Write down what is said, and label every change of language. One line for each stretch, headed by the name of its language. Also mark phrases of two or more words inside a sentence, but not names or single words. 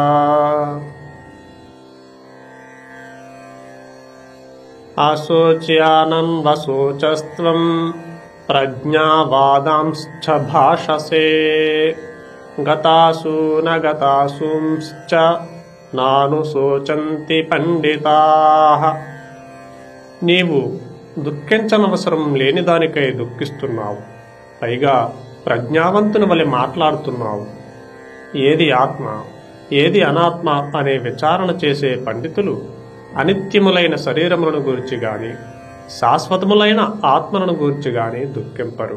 Sanskrit: अशोच्यानं वशोचस्त्वं प्रज्ञावादांश्च भाषसे गतासु न गतासूंश्च नानुशोचन्ति పండితాః।
Telugu: నీవు దుఃఖించనవసరం లేని దానికై దుఃఖిస్తున్నావు, పైగా ప్రజ్ఞావంతుని వలె మాట్లాడుతున్నావు. ఏది ఆత్మ ఏది అనాత్మ అనే విచారణ చేసే పండితులు అనిత్యములైన శరీరములను గూర్చి గాని శాశ్వతములైన ఆత్మలను గూర్చి గాని దుఃఖింపరు.